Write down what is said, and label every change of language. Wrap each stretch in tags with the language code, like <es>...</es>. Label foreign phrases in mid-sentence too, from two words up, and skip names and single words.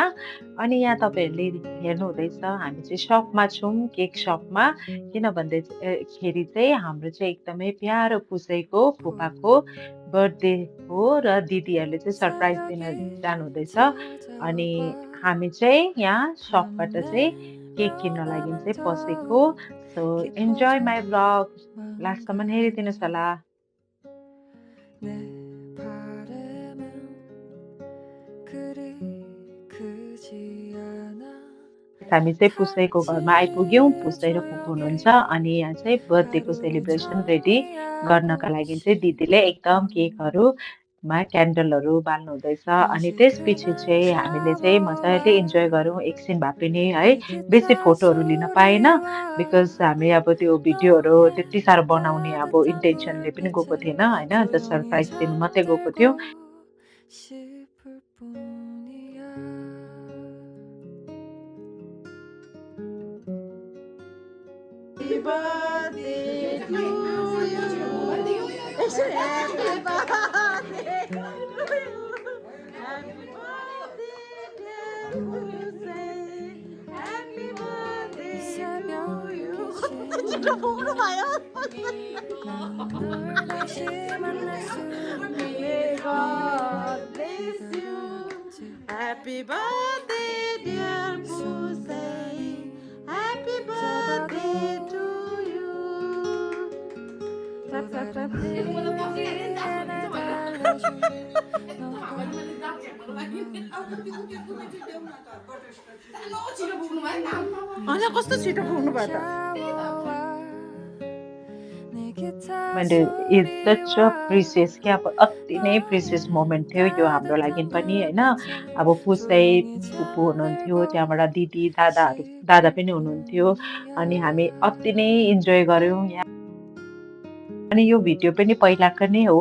<ne>अनि यहाँ तपाईँहरूले हेर्नु हुँदैछ हामी चाहिँ सपमा छौँ केक सपमा किन भन्दाखेरि चाहिँ हाम्रो चाहिँ एकदमै प्यारो पुसैको फुपाको बर्थडे हो र दिदीहरूले चाहिँ सरप्राइज दिन जानुहुँदैछ अनि हामी चाहिँ यहाँ सपबाट चाहिँ केक किन्न लागि चाहिँ पसेको</ne> <en>so enjoy my vlog</en> <ne>लास्टसम्म हेरिदिनुहोस् होला</ne> <ko>내 바람은 그리 크지 않아</ko> <ne>हामी चाहिँ पुसैको घरमा आइपुग्यौँ पुसै र फुपू हुनुहुन्छ अनि यहाँ चाहिँ बर्थडेको सेलिब्रेसन रेडी गर्नका लागि चाहिँ दिदीले एकदम केकहरूमा क्यान्डलहरू बाल्नु हुँदैछ अनि त्यसपछि चाहिँ हामीले चाहिँ मजाले इन्जोय गऱ्यौँ एकछिन भए पनि है</ne> <ko>내</ko> <ne>बेसी</ne> <ko>기타</ko> <ne>फोटोहरू लिन पाएन</ne> <ko>소리와</ko> <ne>बिकज हामी अब त्यो भिडियोहरू त्यति साह्रो बनाउने अब इन्टेन्सनले पनि गएको थिएन होइन जस्ट</ne> <ko>조용히</ko> <ne>सरप्राइज दिनु मात्रै गएको थियो</ne> <ko>잠들고 싶을 뿐이야</ko> <en>Happy birthday to you. Happy birthday to you. Happy birthday, dear Hussein. Happy birthday to you.</en> <ko>진짜 보러 봐요. 널 다시 만날 수</ko> <en>May God bless you. Happy birthday, dear Hussein. Happy birthday to you. Clap, clap, clap.</en> <ne>अनि कस्तो छिटो पुग्नु भयो त मैले</ne> <en>it's such a precious</en> <ne>क्या अब अति नै</ne> <en>precious moment</en> <ne>थियो यो हाम्रो लागि पनि होइन अब पुसै फुपू हुनुहुन्थ्यो त्यहाँबाट दिदी दादा पनि हुनुहुन्थ्यो अनि हामी अति नै इन्जोय गऱ्यौँ यहाँ अनि यो भिडियो पनि पहिलाको नै हो</ne>